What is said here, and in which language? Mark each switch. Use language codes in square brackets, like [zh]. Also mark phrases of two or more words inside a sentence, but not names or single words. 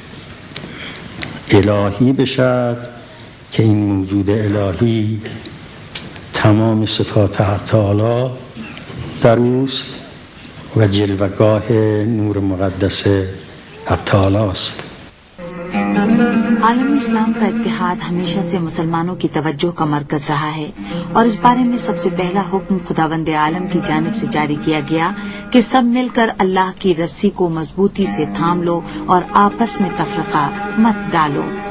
[fa] الهی بشد که این موجود الهی تمام صفات حق تعالی در اوست و جلوه‌گاه نور مقدس حق تعالی است. [ur] عالمی اسلام کا اتحاد ہمیشہ سے مسلمانوں کی توجہ کا مرکز رہا ہے اور اس بارے میں سب سے پہلا حکم خداوند عالم کی جانب سے جاری کیا گیا کہ سب مل کر اللہ کی رسی کو مضبوطی سے تھام لو اور آپس میں تفرقہ مت ڈالو.